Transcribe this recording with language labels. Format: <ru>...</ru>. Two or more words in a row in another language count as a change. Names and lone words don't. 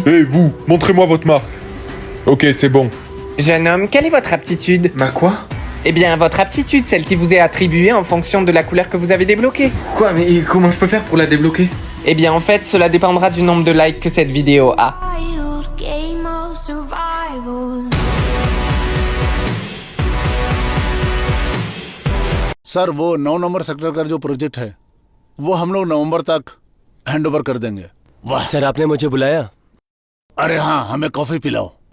<fr>Hé, vous, montrez-moi votre marque. Ok, c'est bon. Jeune homme, quelle est votre aptitude? Ma quoi? Eh bien, votre aptitude, celle qui vous est attribuée en fonction de la couleur que vous avez débloquée. Quoi? Mais comment je peux faire pour la débloquer? Eh bien, en fait, cela dépendra du nombre de likes que cette vidéo a.</fr> <hi>सर वो 9 नंबर सेक्टर का जो प्रोजेक्ट है वो हम लोग नवंबर तक हैंडओवर कर देंगे। वाह सर, आपने मुझे बुलाया? अरे हाँ, हमें कॉफी पिलाओ।</hi>